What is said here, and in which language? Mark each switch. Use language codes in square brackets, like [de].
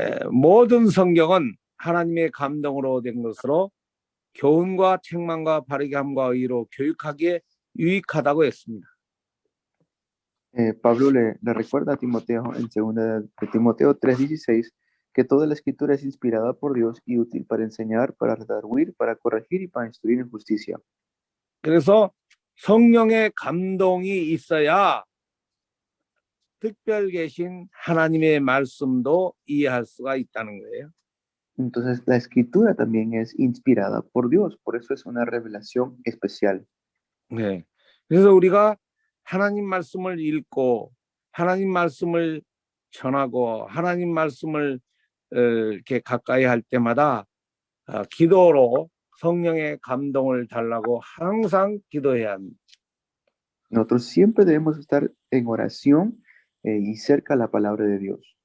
[ko] 모든 성경은 하나님의 감동으로 된 것으로 교훈과 책망과 바르게 함과 의로 교육하기에 유익하다고 했습니다. [es] Pablo le recuerda a Timoteo en 2 de Timoteo 3:16 que toda la escritura es inspirada por Dios y útil para enseñar, para redarguir, para corregir y para instruir en justicia. [ko] 그래서 성령의 감동이 있어야 특별 계신 하나님의 말씀도 이해할 수가 있다는 거예요. [es] Entonces, la escritura también es inspirada por Dios, por eso es una revelación especial. [ko] 네. 그래서 우리가 하나님 말씀을 읽고 하나님 말씀을 전하고 하나님 말씀을 이렇게 가까이 할 때마다 기도로 성령의 감동을 달라고 항상 기도해야 합니다. [es] Nosotros siempre debemos estar en oración y cerca a la palabra de Dios.